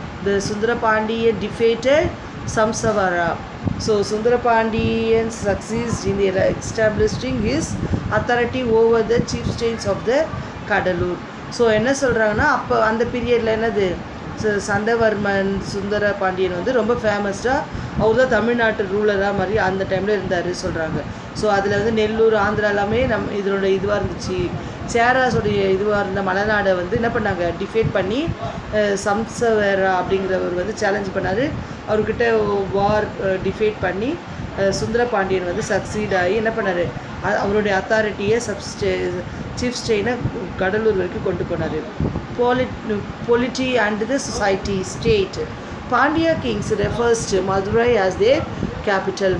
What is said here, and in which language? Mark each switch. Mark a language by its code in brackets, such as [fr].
[en] The Sundrapandian defeated Samsavara. So Sundrapandian succeeds in establishing his authority over the chieftains of the Kadalur. [ta] So என்ன சொல்கிறாங்கன்னா, அப்போ அந்த பீரியடில் என்னது சந்தவர்மன் சுந்தர பாண்டியன் வந்து ரொம்ப ஃபேமஸ்டாக அவர் தான் தமிழ்நாட்டு ரூலராக மாதிரி அந்த டைமில் இருந்தார் சொல்கிறாங்க. ஸோ அதில் வந்து நெல்லூர், ஆந்திரா எல்லாமே இதனோட இதுவாக இருந்துச்சு. சேராஸோடைய இதுவாக இருந்த மலைநாடை வந்து என்ன பண்ணாங்க, டிஃபேட் பண்ணி சம்சவேரா அப்படிங்கிறவர் வந்து சேலஞ்ச் பண்ணார். அவர்கிட்ட வார் டிஃபேட் பண்ணி சுந்தர பாண்டியன் வந்து சக்சீட் ஆகி என்ன பண்ணார், அவருடைய அத்தாரிட்டியை சீஃப் ஸ்டெயினை கடலூர் வரைக்கும் கொண்டு போனார். [en] Polity and the society state. Pandya kings refers to Madurai as their capital.